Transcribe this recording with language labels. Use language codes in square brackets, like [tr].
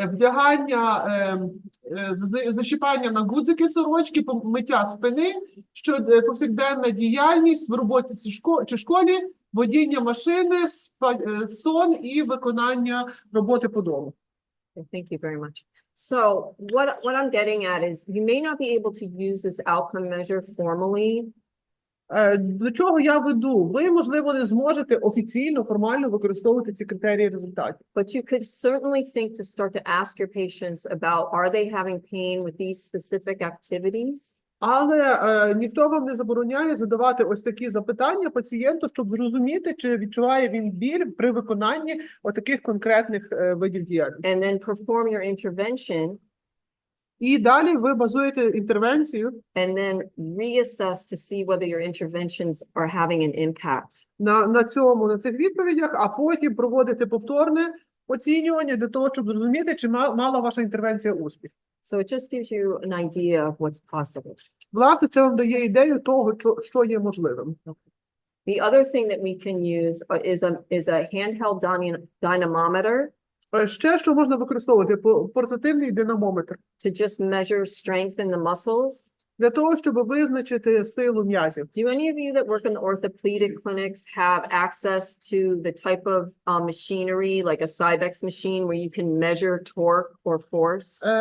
[uk] Вдягання, защіпання на гудзики сорочки, миття спини, повсякденна діяльність в роботі чи школі, водіння машини, сон і виконання роботи по дому. [en] Thank you very much. So what I'm getting at is you may not be able to use this outcome measure formally. [uk] До чого я веду? Ви, можливо, не зможете офіційно, формально використовувати ці критерії результатів. [en] But you could certainly think to start to ask your patients about, are they having pain with these specific activities? [uk] Але ніхто вам не забороняє задавати ось такі запитання пацієнту, щоб зрозуміти, чи відчуває він біль при виконанні отаких конкретних видів діяльності. [en] And then perform your intervention. [uk] І далі ви базуєте інтервенцію [en] And then reassess to see whether your interventions are having an impact. [uk] на цих відповідях, а потім проводите повторне оцінювання для того, щоб зрозуміти, чи мала ваша інтервенція успіх. [en] So it just gives you an idea of what's possible. [uk] Власне, це вам дає ідею того, що є можливим. [en] The other thing that we can use is a handheld dynamometer. [uk] Ще що можна використовувати? Портативний динамометр. [en] To just measure strength in the muscles. [uk] Для того, щоб визначити силу м'язів. [en] Do any of you that work in the orthopedic clinics have access to the type of machinery, like a Cybex machine, where you can measure torque or force?